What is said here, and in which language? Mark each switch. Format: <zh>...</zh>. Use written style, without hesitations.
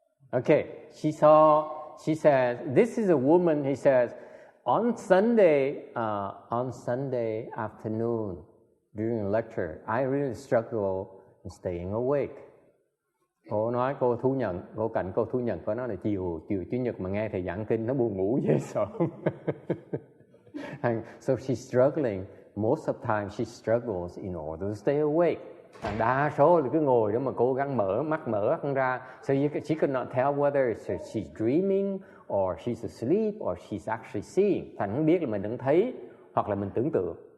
<en>Okay, she says, this is a woman, he says, on Sunday afternoon during a lecture, I really struggle in staying awake.</en> <vi>Cô cạnh cô thú nhận có nói là chiều Chủ nhật mà nghe thầy giảng kinh nó buồn ngủ dễ sợ.</vi> <en>And so she's struggling. Most of the time she struggles in order to stay awake.</en> <vi>Đa số là cứ ngồi đó mà cố gắng mở mắt ra.</vi> <en>So she could not tell whether she's dreaming or she's asleep or she's actually seeing.</en> <vi>Thành không biết là mình đang thấy hoặc là mình tưởng tượng.</vi>